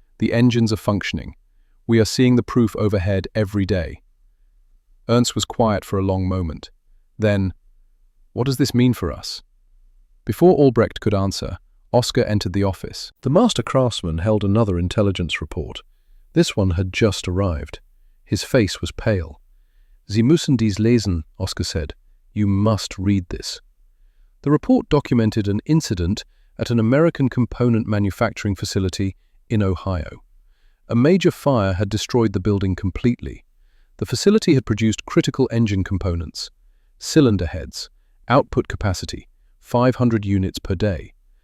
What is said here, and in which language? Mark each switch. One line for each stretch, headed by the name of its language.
English: The engines are functioning. We are seeing the proof overhead every day. Ernst was quiet for a long moment. Then, what does this mean for us? Before Albrecht could answer, Oskar entered the office. The master craftsman held another intelligence report. This one had just arrived. His face was pale.
German: Sie müssen dies lesen, Oskar
English: said. You must read this. The report documented an incident at an American component manufacturing facility in Ohio. A major fire had destroyed the building completely. The facility had produced critical engine components, cylinder heads, output capacity, 500 units per day.